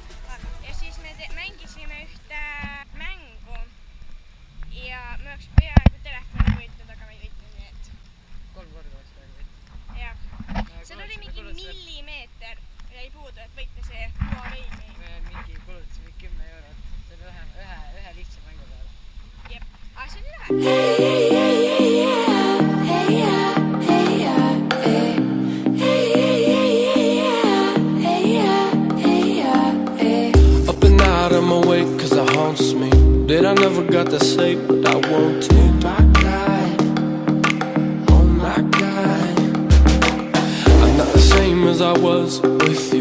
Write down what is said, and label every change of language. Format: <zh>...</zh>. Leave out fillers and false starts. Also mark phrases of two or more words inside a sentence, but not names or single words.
<et>Ja siis me mängisime ühte mängu ja me oleks peaaegu telefoni võitnud, aga me ei võitnud, nii et 3 korda oleks peaaegu võitnud. jah. Seal oli mingi millimeeter jäi puudu, et võita see Huawei meil. Me mingi kulutasime 10 eurot. See oli ühe lihtsa mängu peale. Jep, aga see oli lahe.</et> <en>Up and out of my way cause it haunts me. That I never got to say what I want to. Oh my God, I'm not the same as I was with you.</en>